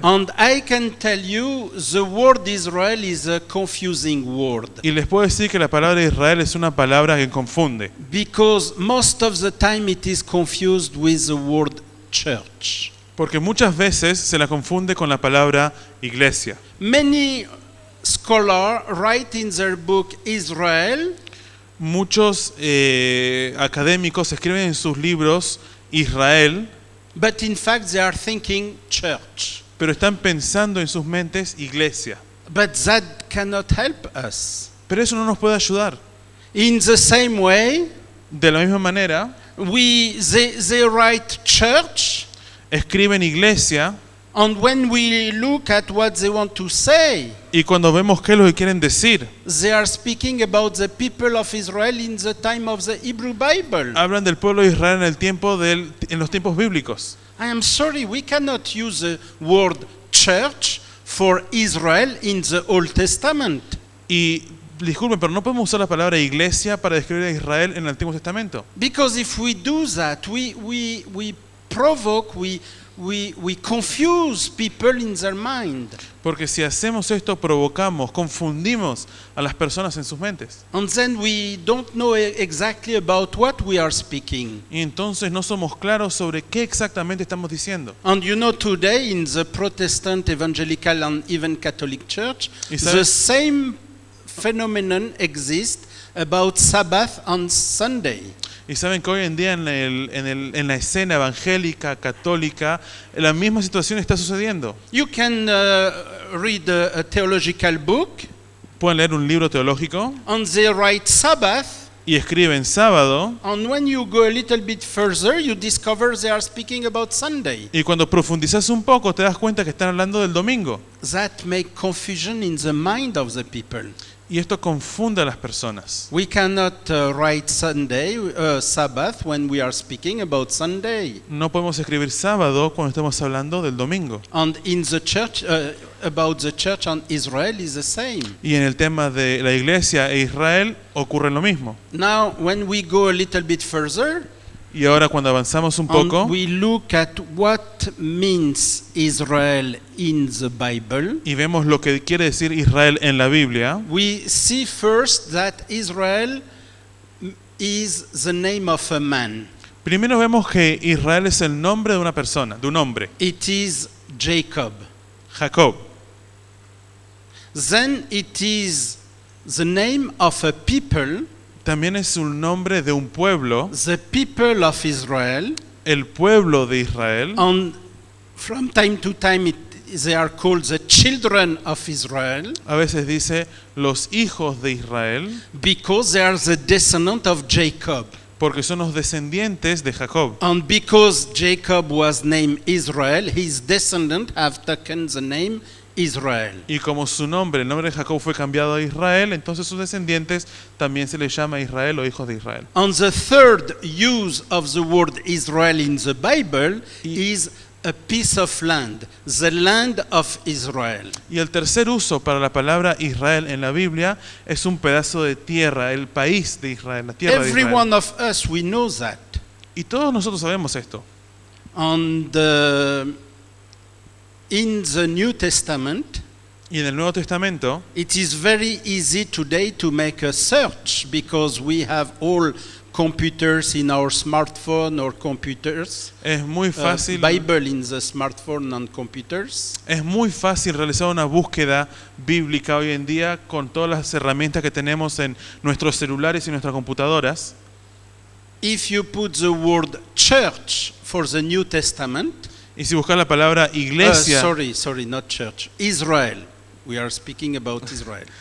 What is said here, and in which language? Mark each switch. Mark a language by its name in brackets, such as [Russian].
[English] And I can tell you, the word Israel is a confusing word. [Spanish] Y les puedo decir que la palabra Israel es una palabra que confunde. [English] Because most of the time it is confused with the word church. [Spanish] Porque muchas veces se la confunde con la palabra iglesia. [English] Many scholars write in their book Israel. [Spanish] Muchos académicos escriben en sus libros Israel, [English] but in fact they are thinking church. [Spanish] pero están pensando en sus mentes iglesia. [English] But that cannot help us. [Spanish] Pero eso no nos puede ayudar. [English] In the same way, [Spanish] De la misma manera, [English] they write church, [Spanish] escriben iglesia, [English] and when we look at what they want to say, [Spanish] y cuando vemos qué es lo que quieren decir, [English] they are speaking about the people of Israel in the time of the Hebrew Bible. [Spanish] hablan del pueblo de Israel en los tiempos bíblicos. [English] I am sorry, we cannot use the word church for Israel in the Old Testament. [Spanish] Y disculpen, pero no podemos usar la palabra iglesia para describir a Israel en el Antiguo Testamento. [English] Because if we do that, we provoke, we confuse people in their mind. [Spanish] Porque si hacemos esto, provocamos, confundimos a las personas en sus mentes. [English] And then we don't know exactly about what we are speaking. [Spanish] Y entonces no somos claros sobre qué exactamente estamos diciendo. [English] And you know, today in the Protestant, Evangelical, and even Catholic Church, [Spanish] Y [English] the [Spanish] sabes- [English] same phenomenon exists about Sabbath on Sunday. [Spanish] Y saben que hoy en día en la escena evangélica, católica, la misma situación está sucediendo. [English] You can read a theological book, [Spanish] Pueden leer un libro teológico [English] and they write Sabbath, [Spanish] y escriben sábado, [English] and when you go a little bit further, you discover they are speaking about Sunday. [Spanish] y cuando profundizas un poco te das cuenta que están hablando del domingo. [English] That makes confusion in the mind of the people. [Spanish] Y esto confunde a las personas. [English] We cannot write Sunday, Sabbath, when we are speaking about Sunday. [Spanish] No podemos escribir sábado cuando estamos hablando del domingo. [English] And in the church, about the church and Israel is the same. [Spanish] Y en el tema de la iglesia e Israel ocurre lo mismo. [English] Now, when we go a little bit further, [Spanish] Y ahora cuando avanzamos un poco [English] and we look at what means Israel in the Bible, [Spanish] y vemos lo que quiere decir Israel en la Biblia, [English] we see first that Israel is the name of a man. [Spanish] primero vemos que Israel es el nombre de una persona, de un hombre, [English] It is Jacob. [Spanish] Jacob. [English] Then it is the name of a people, [Spanish] También es un nombre de un pueblo, [English] the people of Israel, [Spanish] el pueblo de Israel. [English] and from time to time they are called the children of Israel [Spanish] A veces dice los hijos de Israel, [English] because they are the descendant of Jacob. [Spanish] porque son los descendientes de Jacob. [English] And because Jacob was named Israel, his descendants have taken the name Israel. [Spanish] Y como su nombre, el nombre de Jacob fue cambiado a Israel, entonces sus descendientes también se les llama Israel o hijos de Israel. [English] And the third use of the word Israel in the Bible is a piece of land, the land of Israel. [Spanish] Y el tercer uso para la palabra Israel en la Biblia es un pedazo de tierra, el país de Israel, la tierra de [English] Every [Spanish] Israel. [English] one of us, we know that. [Spanish] Y todos nosotros sabemos esto. [English] And in the New Testament, [Spanish] Y en el Nuevo Testamento [English] it is very easy today to make a search because we have all computers in our smartphone or computers. [Spanish] es muy fácil, [English] Bible in the smartphone and computers. [Spanish] es muy fácil realizar una búsqueda bíblica hoy en día con todas las herramientas que tenemos en nuestros celulares y nuestras computadoras. [English] If you put the word church for the New Testament, [Spanish] Y si buscas la palabra iglesia, [English] sorry, not church, Israel. We are speaking about Israel.